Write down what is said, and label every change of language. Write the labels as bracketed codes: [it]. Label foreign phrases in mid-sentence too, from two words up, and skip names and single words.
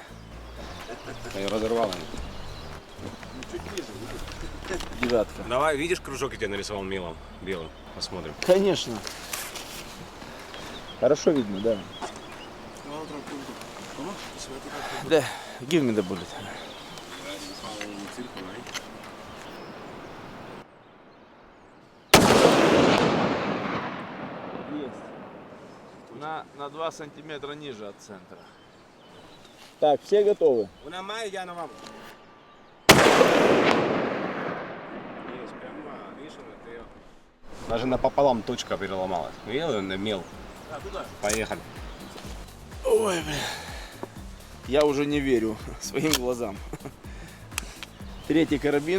[ru] И разорвало. Девятка. Давай, видишь, кружок я тебе нарисовал мелом, белым. Посмотрим. Конечно. Хорошо видно, да. Да, [en] give me the bullet. [ru] Есть. На 2 сантиметра ниже от центра. Так, все готовы? [es] Una más y ya nos vamos. [ru] Даже напополам точка переломалась. Видел, мел. Поехали. Ой, блин. Я уже не верю своим глазам. Третий карабин.